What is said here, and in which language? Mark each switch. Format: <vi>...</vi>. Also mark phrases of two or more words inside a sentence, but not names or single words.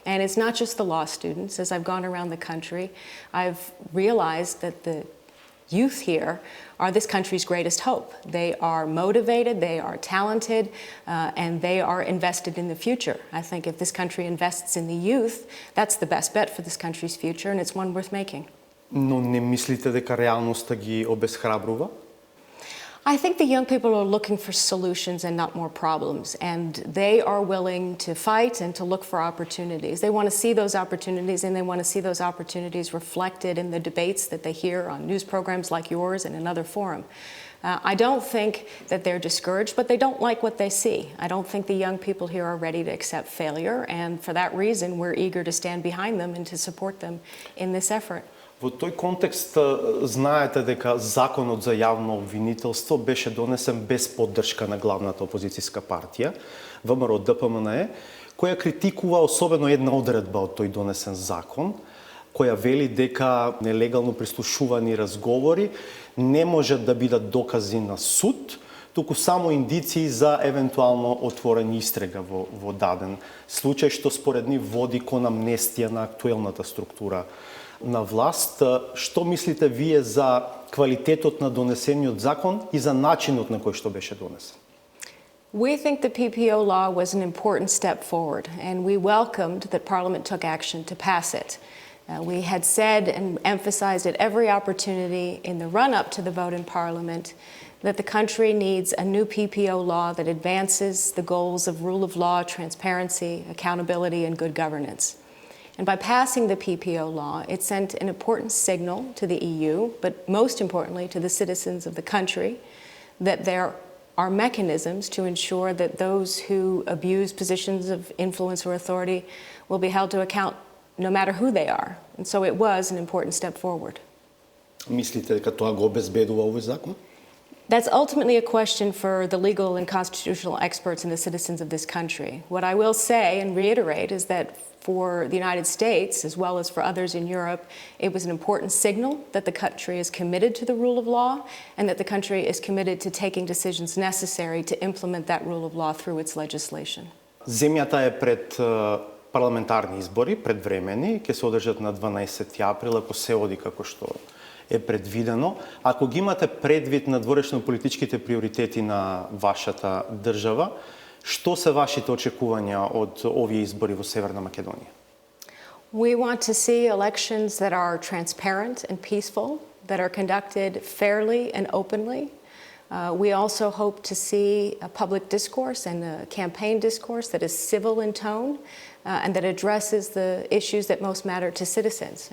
<en>And it's not just the law students. As I've gone around the country, I've realized that the youth here are this country's greatest hope. They are motivated, they are talented, and they are invested in the future. I think if this country invests in the youth, that's the best bet for this country's future, and it's one worth making.</en> <mk>Но не мислите дека реалноста ги обесхрабрува?</mk> <en>I think the young people are looking for solutions and not more problems, and they are willing to fight and to look for opportunities. They want to see those opportunities, and they want to see those opportunities reflected in the debates that they hear on news programs like yours and another forum. I don't think that they're discouraged, but they don't like what they see. I don't think the young people here are ready to accept failure, and for that reason, we're eager to stand behind them and to support them in this effort.</en> <mk>Во тој контекст знаете дека законот за јавно обвинителство беше донесен без поддршка на главната опозицијска партија, ВМРО-ДПМНЕ, која критикува особено една одредба од тој донесен закон, која вели дека нелегално прислушувани разговори не можат да бидат докази на суд, туку само индиции за евентуално отворена истрега во даден случај, што според нив води кон амнестија на актуелната структура на власт. Што мислите вие за квалитетот на донесениот закон и за начинот на кој што беше донесен?</mk> <en>We think the PPO law was an important step forward, and we welcomed that Parliament took action to pass it. We had said and emphasized at every opportunity in the run-up to the vote in Parliament that the country needs a new PPO law that advances the goals of rule of law, transparency, accountability, and good governance. And by passing the PPO law, it sent an important signal to the EU, but most importantly to the citizens of the country, that there are mechanisms to ensure that those who abuse positions of influence or authority will be held to account no matter who they are. And so it was an important step forward.</en> <mk>Мислите дека тоа го обезбедува овој закон?</mk> <en>That's ultimately a question for the legal and constitutional experts and the citizens of this country. What I will say and reiterate is that for the United States, as well as for others in Europe, it was an important signal that the country is committed to the rule of law and that the country is committed to taking decisions necessary to implement that rule of law through its legislation.</en> <mk>Земјата е пред парламентарни избори, предвремени, ќе се одржат на 12 април, ако се оди како што е предвидено. Ако ги имате предвид на дворешно-политичките приоритети на вашата држава, што се вашите очекувања од овие избори во Северна Македонија?</mk> <en>We want to see elections that are transparent and peaceful, that are conducted fairly and openly. We also hope to see a public discourse and a campaign discourse that is civil in tone and that addresses the issues that most matter to citizens.</en>